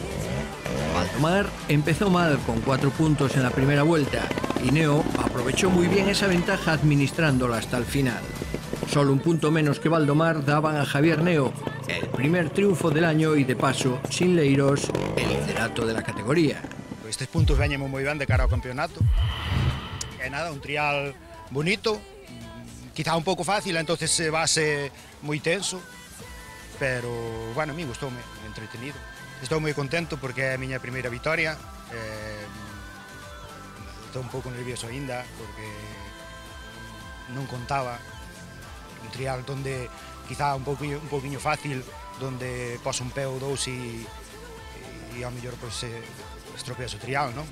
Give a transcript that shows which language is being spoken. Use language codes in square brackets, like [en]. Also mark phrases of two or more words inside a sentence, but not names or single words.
[es] Valdomar empezó mal con 4 puntos en la primera vuelta y Neo aprovechó muy bien esa ventaja administrándola hasta el final. Solo un punto menos que Valdomar daban a Javier Neo el primer triunfo del año y de paso, sin Leiros, el liderato de la categoría. [gl] Estes puntos veñen moi ben de cara ao campeonato. E nada, un trial bonito, quizá un pouco fácil, entonces [es] va a ser [gl] moi tenso, pero, bueno, a mí gustoume, entretenido. Estou moi contento porque é a miña primeira vitoria. Estou un pouco nervioso aínda porque non contaba un trial donde quizá un pouquiño fácil, donde pos un pé ou dous e ao mellor pues, estropeas o trial, non?